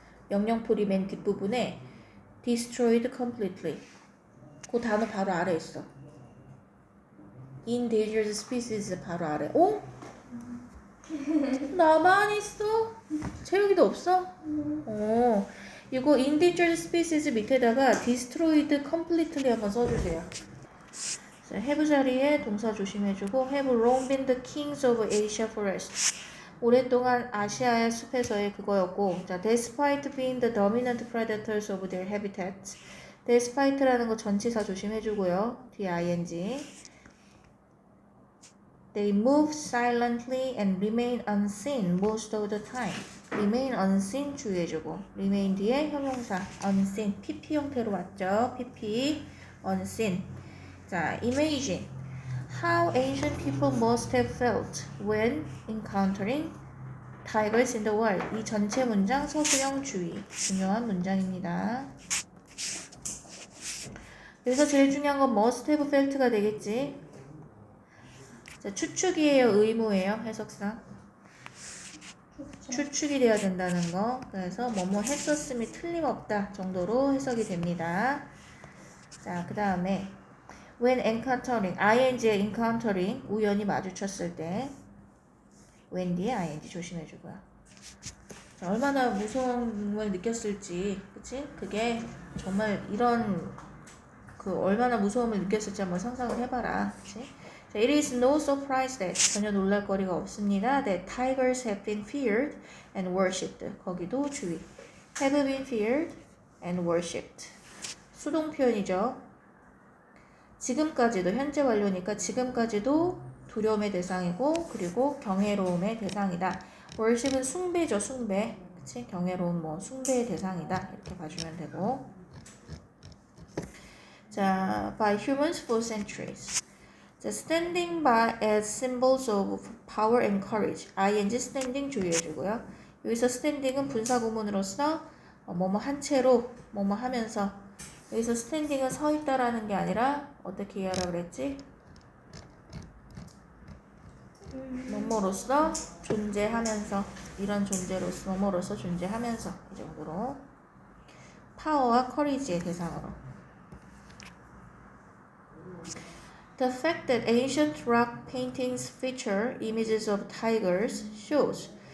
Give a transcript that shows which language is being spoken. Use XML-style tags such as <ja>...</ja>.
<ko>영영풀이 맨 뒷부분에</ko> <en>destroyed completely</en> <ko>그 단어 바로 아래 있어. endangered species 바로 아래. 어? 나만 있어? 채우기도 없어? 이거</ko> <en>endangered species</en> <ko>밑에다가</ko> <en>destroyed completely</en> <ko>한번 써주세요.</ko> <en>자, have</en> <ko>자리에 동사 조심해주고</ko> <en>have long been the kings of Asia forest.</en> <ko>오랫동안 아시아의 숲에서의 그거였고,</ko> <en>자, despite being the dominant predators of their habitats.</en> <ko>despite라는 거 전치사 조심해주고요. 뒤에 ing.</ko> <en>They move silently and remain unseen most of the time. remain unseen</en> <ko>주의해주고 remain 뒤에 형용사 unseen pp 형태로 왔죠.</ko> <en>pp unseen. 자, imagine how ancient people must have felt when encountering tigers in the wild.</en> <ko>이 전체 문장 서술형 주의 중요한 문장입니다. 여기서 제일 중요한 건</ko> <en>must have felt</en> <ko>가 되겠지. 자, 추측이에요, 의무예요, 해석상? 추측이 돼야 된다는 거. 그래서 뭐뭐 했었음이 틀림없다 정도로 해석이 됩니다. 자, 그 다음에</ko> <en>when encountering,</en> <ko>ing의 encountering, 우연히 마주쳤을 때 when 뒤에 ing 조심해주고요. 자, 얼마나 무서움을 느꼈을지, 그치? 그게 정말 이런 얼마나 무서움을 느꼈을지 한번 상상을 해봐라, 그치?</ko> <en>자, it is no surprise that</en> <ko>전혀 놀랄 거리가 없습니다.</ko> <en>that tigers have been feared and worshipped.</en> <ko>거기도 주의.</ko> <en>have been feared and worshipped.</en> <ko>수동 표현이죠. 지금까지도 현재 완료니까 지금까지도 두려움의 대상이고 그리고 경외로움의 대상이다. worship은 숭배죠, 숭배. 그치? 경외로움 뭐 숭배의 대상이다. 이렇게 봐주면 되고.</ko> <en>자, by humans for centuries. 자, standing by as symbols of power and courage.</en> <ko>ing standing 주의해주고요. 여기서 standing은 분사구문으로서 뭐뭐 한 채로 뭐뭐 하면서 여기서 standing은 서 있다라는 게 아니라 어떻게 이해하라 그랬지? 뭐뭐로서 존재하면서 이런 존재로서 뭐뭐로서 존재하면서 이 정도로 파워와 커리지의 대상으로.</ko> <en>The fact that ancient rock paintings feature images of tigers shows.</en>